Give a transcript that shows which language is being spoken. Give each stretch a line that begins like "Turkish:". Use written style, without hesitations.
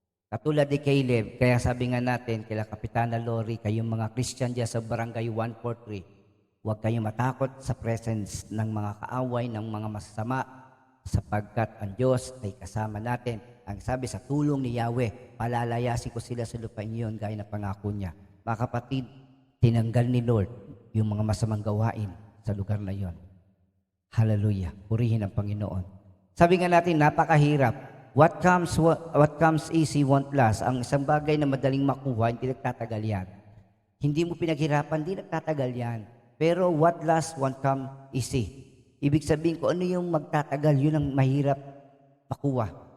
Filipino: Katulad ni Caleb, kaya sabi nga natin kila Kapitana Lori, kayong mga Christian dyan sa Barangay 143, huwag kayong matakot sa presence ng mga kaaway, ng mga masasama, sapagkat ang Diyos ay kasama natin. Ang sabi sa tulong ni Yahweh, palalayasin ko sila sa lupain iyon gaya na pangako niya. Mga kapatid, tinanggal ni Lord yung mga masamang gawain sa lugar na iyon. Hallelujah. Purihin ang Panginoon. Sabi nga natin, napakahirap.
English: What comes easy won't last.
Filipino: Ang isang bagay na madaling makuha, hindi nagtatagal yan. Hindi mo pinaghirapan, hindi nagtatagal yan.
English: Pero what lasts won't come easy.
Filipino: Ibig sabihin ko, ano yung magtatagal, yun ang mahirap makuha.